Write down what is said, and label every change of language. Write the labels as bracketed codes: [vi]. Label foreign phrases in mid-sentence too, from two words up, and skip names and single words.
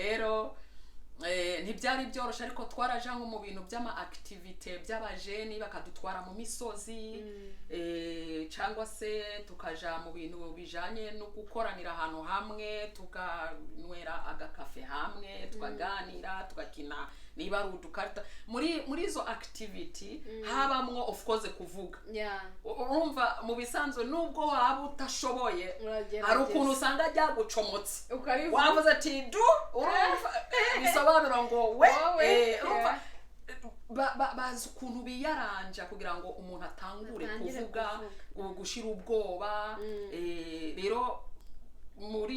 [rn] rero ntibyari byoroshe ariko twaraje nko mu bintu by'ama activite by'abajeni bakadutwara mu misozi cyangwa se tukaja mu bintu bijanye no gukoranira ahantu hamwe tukanywera agakafe hamwe tukaganira tugakina niba ari udukarita muri izo activity habamwo [en] of course [rn] kuvuga urumva mu bisanzwe nubwo waba utashoboye hari ukuntu usanga ryagucomotse wavuze ati du urumva bisobanura ngo we urumva bazi ukuntu biyaranja kugira ngo umuntu atangure kuvuga gushira ubwoba rero muri